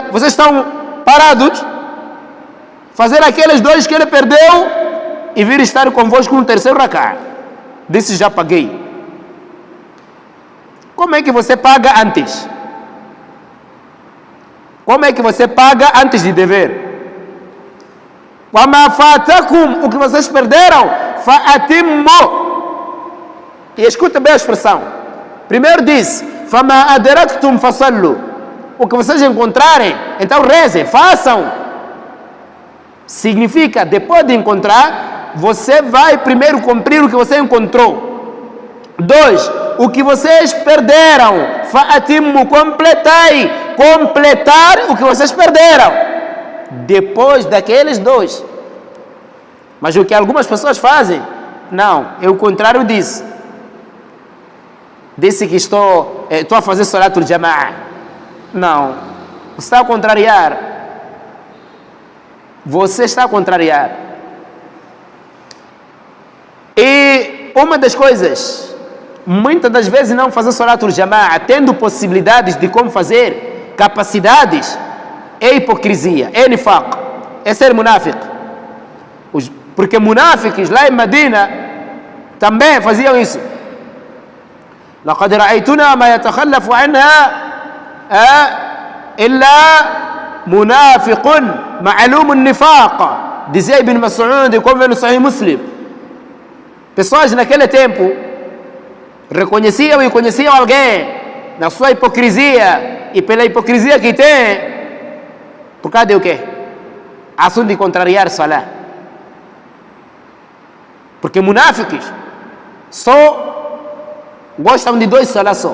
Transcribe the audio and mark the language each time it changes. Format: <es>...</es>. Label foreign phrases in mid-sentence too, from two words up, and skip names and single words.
<pt>Vocês estão parados, fazer aqueles 2 que ele perdeu e vir estar convosco no 3º rak'a. Disse: já paguei. Como é que você paga antes? Como é que você paga antes de dever?</pt> <ar>وَمَا فَاتَكُمْ,</ar> <pt>o que vocês perderam, فَأَتِمُّ. E escuta bem a expressão. Primeiro diz:</pt> <ar>فَمَا أَدْرَكْتُمْ فَصَلُّوا.</ar> <pt>O que vocês encontrarem, então rezem, façam. Significa, depois de encontrar, você vai primeiro cumprir o que você encontrou. 2, o que vocês perderam, fa'atimmu, completai. Completar o que vocês perderam depois daqueles 2. Mas o que algumas pessoas fazem, não, é o contrário disso. Disse que estou a fazer</pt> <ar>صلاة الجماعة.</ar> <pt>Não, você está a contrariar. Você está a contrariar. E uma das coisas, muitas das vezes não fazer</pt> <ar>صلاة الجماعة,</ar> <pt>tendo possibilidades de como fazer, capacidades, é hipocrisia, é nifaq, é ser munafiq. Porque munafiques lá em Medina também faziam isso.</pt> <ar>لقد رأيتنا ما يتخلف عنها إلا منافق معلوم النفاق, dizia Ibn Mas'ud,</ar> <pt>como vê no Sahih Muslim. Pessoas naquele tempo reconheciam e conheciam alguém na sua hipocrisia, e pela hipocrisia que tem, por causa de o quê? Assunto de contrariar Salah. Porque munáficos só gostam de 2 Salah só.</pt>